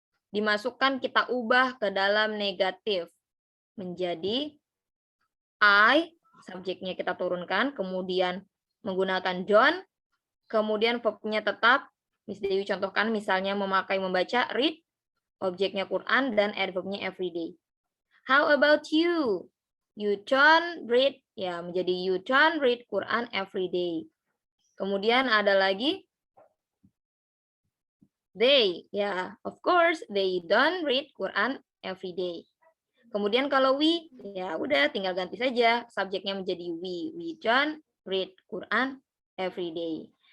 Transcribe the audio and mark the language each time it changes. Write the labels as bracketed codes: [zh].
[id] Dimasukkan, kita ubah ke dalam negatif. Menjadi I, subjeknya kita turunkan, kemudian menggunakan don't, kemudian verbnya tetap, Miss Dewi contohkan misalnya memakai membaca, read, objeknya Quran, dan adverbnya everyday. [en] How about you? You don't read, [id] ya menjadi [en] you don't read Quran everyday. [id] Kemudian ada lagi, [en] they, ya of course, they don't read Quran everyday. [id] Kemudian kalau we, ya udah tinggal ganti saja subjeknya menjadi we. [en] We don't read Quran every day.